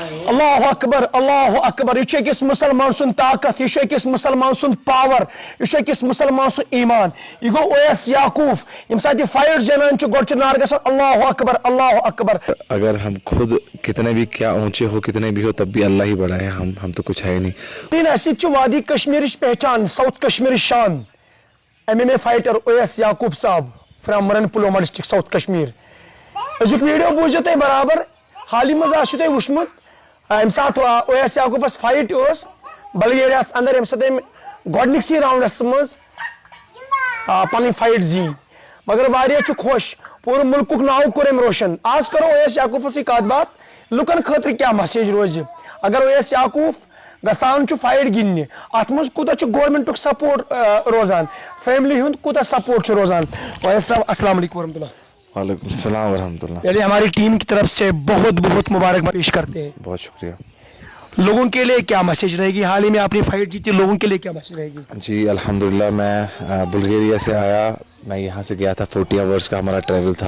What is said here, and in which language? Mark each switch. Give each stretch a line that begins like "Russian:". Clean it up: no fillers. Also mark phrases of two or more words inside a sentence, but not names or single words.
Arabic: اللہ اکبر اللہ اکبر.
Kashmiri: یہ أکِس مسلمان سُنٛد طاقت, یہ أکِس مسلمان سُنٛد پاور, یہ أکِس مسلمان سُنٛد ایمان. یہ گو اویس یعقوب یم ساتھ یہ فائٹ زینان چھُ گۄڈٕ چھُ نار گژھان
Arabic: اللہ اکبر اللہ اکبر.
Urdu: اگر ہم خود کتنے بھی کیا اونچے ہو کتنے بھی ہو تب بھی اللہ ہی بڑا ہے, ہم تو کچھ ہے ہی نہیں.
Kashmiri: اسی چھُ وادی کشمیرٕچ پہچان, ساؤتھ کشمیرٕچ شان.
English: MMA fighter
Kashmiri: اویس یعقوب صاحب فرام مرن پلوما ڈسٹرکٹ ساؤتھ کشمیر. أزیُک ویڈیو بوٗزِو تُہۍ برابر. حالی منٛز آسِو تُہۍ وٕچھمُت ییٚمہِ ساتہٕ اویس یعقوبس فایٹ ٲس بلگیریاہس انٛدر, ییٚمہِ ساتہٕ أمۍ گۄڈنِکسٕے راوُنڈس منٛز پنٕنۍ فایٹ زیٖنۍ. مگر واریاہ چھُ خۄش, پوٗرٕ مُلکُک ناو کوٚر أمۍ روشن. آز کرو اویس یعقوبسٕے کتھ باتھ, لُکن خٲطرٕ کیٛاہ مسیج روزِ اگر اویس یعقوب گژھان چھُ فایٹ گِنٛدنہِ, اتھ منٛز کوٗتاہ چھُ گورمنٹُک سپورٹ روزان, فیملی ہُنٛد کوٗتاہ سپورٹ چھُ روزان.
Arabic: اویس صاحب السلام علیکم ورحمۃ اللہ. وعلیکم السلام ورحمۃ اللہ.
Urdu: پہلے ہماری ٹیم کی طرف سے بہت بہت مبارکباد پیش کرتے ہیں. بہت شکریہ. لوگوں کے لیے کیا میسج رہے گی, حال ہی میں آپ نے فائٹ جیتی, لوگوں کے لیے کیا میسج رہے گی؟ جی الحمدللہ, میں بلگیریا سے آیا, میں یہاں سے گیا تھا, 40 آورس کا ہمارا ٹریول تھا.